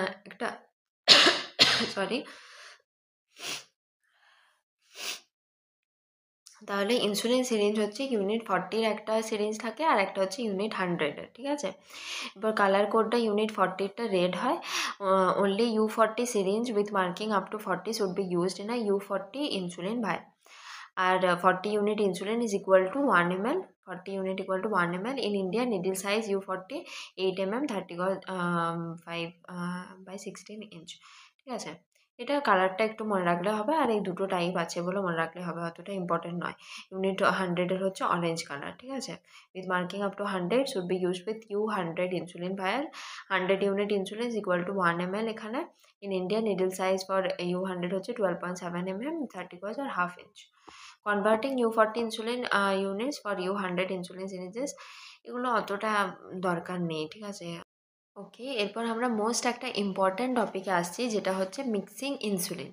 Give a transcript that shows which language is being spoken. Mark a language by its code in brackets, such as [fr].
[bn] একটা সরি, তাহলে insulin syringe হচ্ছে ইউনিট 40-র একটা সিরিঞ্জ থাকে, আর একটা হচ্ছে ইউনিট 100-এর। ঠিক আছে, এবার কালার কোডটা ইউনিট 40-টা রেড হয়। [en] Only U40 syringe with marking up to 40 should be used in a U40 insulin vial. আর 40 unit insulin is equal to 1 ml. 40 unit equal to 1 ml. In India, needle size U40 8 mm 35 by 16 inch. [bn] ঠিক আছে, এটা কালারটা একটু মনে রাখলে হবে, আর এই দুটো টাইপ আছে বলে মনে রাখলে হবে, অতটা ইম্পর্টেন্ট নয়। ইউনিট 100-এর হচ্ছে অরেঞ্জ কালার। ঠিক আছে, [en] With marking up to 100 should be use with U100 insulin vial. 100 unit insulin is equal to 1 ml এখানে। In India needle size for U100 হচ্ছে 12.7 mm 30 gauge আর half inch. Converting U40 insulin units for U100 insulin syringes, [bn] এগুলো অতটা দরকার নেই। ঠিক আছে, ওকে, এরপর আমরা মোস্ট একটা ইম্পর্ট্যান্ট টপিকে আসছি, যেটা হচ্ছে মিক্সিং ইনসুলিন।